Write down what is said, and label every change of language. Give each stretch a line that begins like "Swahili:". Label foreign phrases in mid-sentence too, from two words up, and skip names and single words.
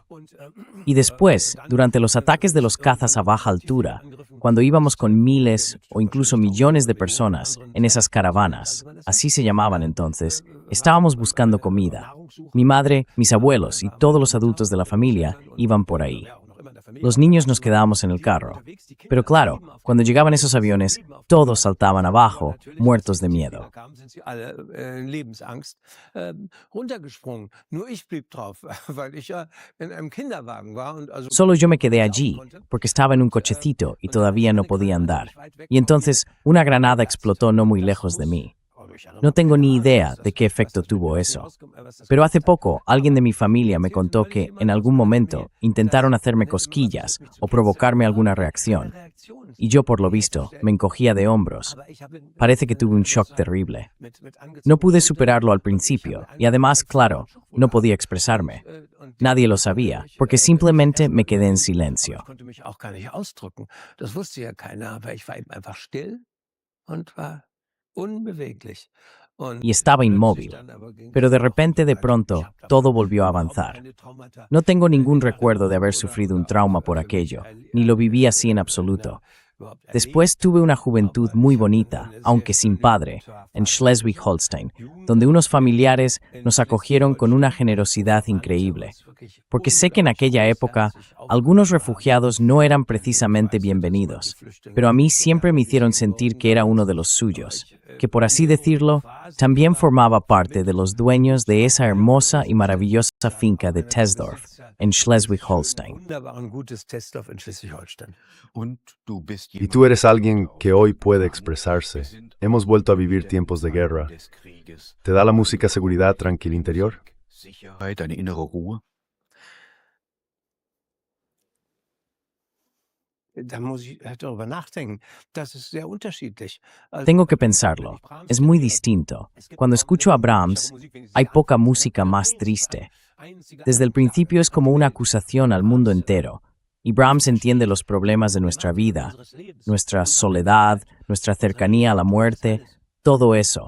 Spanish: Y después, durante los ataques de los cazas a baja altura, cuando íbamos con miles o incluso millones de personas en esas caravanas, así se llamaban entonces, estábamos buscando comida. Mi madre, mis abuelos y todos los adultos de la familia iban por ahí. Los niños nos quedábamos en el carro. Pero claro, cuando llegaban esos aviones, todos saltaban abajo, muertos de miedo.
German: Da kamen, sind sie alle Lebensangst runtergesprungen. Nur ich blieb drauf, weil ich ja in einem Kinderwagen war. Und also
Spanish: Solo yo me quedé allí, porque estaba en un cochecito y todavía no podía andar. Y entonces una granada explotó no muy lejos de mí. No tengo ni idea de qué efecto tuvo eso. Pero hace poco, alguien de mi familia me contó que, en algún momento, intentaron hacerme cosquillas o provocarme alguna reacción. Y yo, por lo visto, me encogía de hombros. Parece que tuve un shock terrible. No pude superarlo al principio, y además, claro, no podía expresarme. Nadie lo sabía, porque simplemente me quedé en silencio.
German: Ich konnte mich auch gar nicht ausdrücken. Das wusste ja keiner, aber ich war eben einfach still und war unbeweglich. Und
Spanish: Y estaba inmóvil.
German: dann aber ging
Spanish: Pero
German: es
Spanish: de
German: auch.
Spanish: repente, de pronto, todo volvió a avanzar. No tengo ningún recuerdo de haber sufrido un trauma por aquello, ni lo viví así en absoluto. Después tuve una juventud muy bonita, aunque sin padre, en Schleswig-Holstein, donde unos familiares nos acogieron con una generosidad increíble. Porque sé que en aquella época algunos refugiados no eran precisamente bienvenidos, pero a mí siempre me hicieron sentir que era uno de los suyos. que por así decirlo, también formaba parte de los dueños de esa hermosa y maravillosa finca de Tesdorf, en Schleswig-Holstein.
German: Wunderbaren gutes Testdorf in Schleswig-Holstein. Und du bist
Spanish: Y tú eres alguien que hoy puede expresarse. Hemos vuelto a vivir tiempos de guerra.
German: des Krieges.
Spanish: ¿Te da la música seguridad, tranquil interior?
German: Sicherheit, eine innere Ruhe. Da muss ich darüber nachdenken. Das ist sehr unterschiedlich. Also,
Spanish: Tengo que pensarlo. Es muy distinto. Cuando escucho a Brahms, hay poca música más triste. Desde el principio es como una acusación al mundo entero. Y Brahms entiende los problemas de nuestra vida, nuestra soledad, nuestra cercanía a la muerte, todo eso.